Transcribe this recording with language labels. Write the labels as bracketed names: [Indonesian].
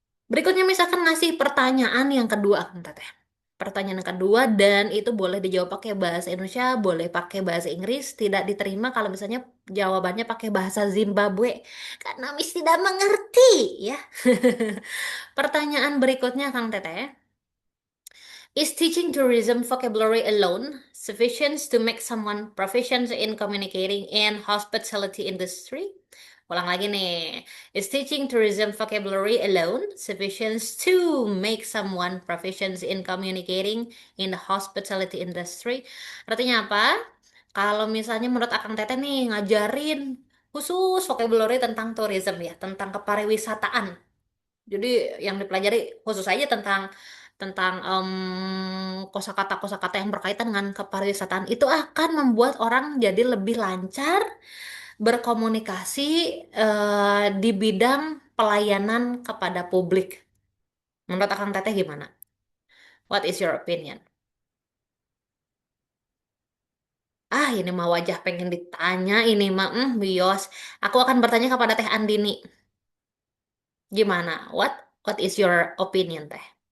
[Indonesian] Berikutnya misalkan ngasih pertanyaan yang kedua, Kang Teteh. Pertanyaan yang kedua dan itu boleh dijawab pakai bahasa Indonesia, boleh pakai bahasa Inggris, tidak diterima kalau misalnya jawabannya pakai bahasa Zimbabwe karena Miss tidak mengerti ya. Pertanyaan berikutnya Kang Teteh. [English] Is teaching tourism vocabulary alone sufficient to make someone proficient in communicating in hospitality industry? [Indonesian] Ulang lagi nih. [English] Is teaching tourism vocabulary alone sufficient to make someone proficient in communicating in the hospitality industry? [Indonesian] Artinya apa? Kalau misalnya menurut Akang Teteh nih ngajarin khusus vocabulary tentang tourism ya, tentang kepariwisataan. Jadi yang dipelajari khusus aja tentang tentang kosakata-kosakata yang berkaitan dengan kepariwisataan itu akan membuat orang jadi lebih lancar berkomunikasi di bidang pelayanan kepada publik. Menurut Akang Teteh gimana? [English] What is your opinion? [Indonesian] Ah, ini mah wajah pengen ditanya, ini mah bios. Aku akan bertanya kepada Teh Andini. Gimana? [English] What is your opinion, Teh?